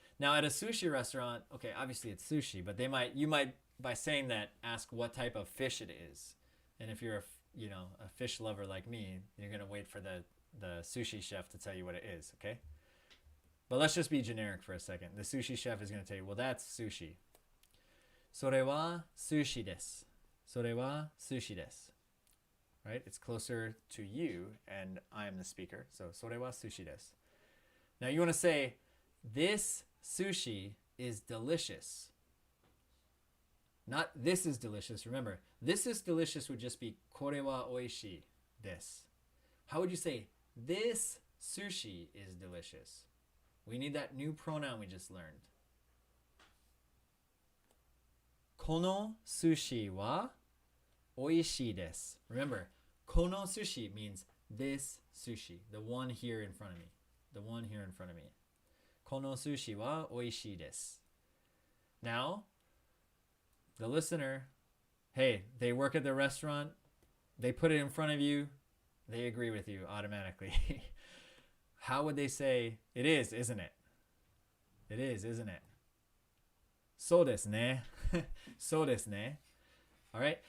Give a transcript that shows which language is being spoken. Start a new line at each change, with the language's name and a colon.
English: Now at a sushi restaurant, okay, obviously it's sushi, but you might by saying that ask what type of fish it is. And if you're a fish lover like me, you're going to wait for the sushi chef to tell you what it is, okay? But let's just be generic for a second. The sushi chef is going to tell you, well, that's sushi.
Japanese: それは sushi です.それは sushi です.
English: Right? It's closer to you, and I am the speaker.
Japanese: So, それは sushi です.
English: Now, you want to say, this sushi is delicious. Not this is delicious. Remember, this is delicious would just be
Japanese: これはおいしいです.
English: How would you say, this sushi is delicious? We need that new pronoun we just learned.
Japanese: この寿司はおいしいです.
English: Remember,
Japanese: この sushi
English: means this sushi, the one here in front of me. The one here in front of me.
Japanese: この寿司はおいしいです.
English: Now, the listener, hey, they work at the restaurant, they put it in front of you, they agree with you automatically. How would they say, it is, isn't it? It is, isn't it?
Japanese: そうですね.そうですね.
English: All right.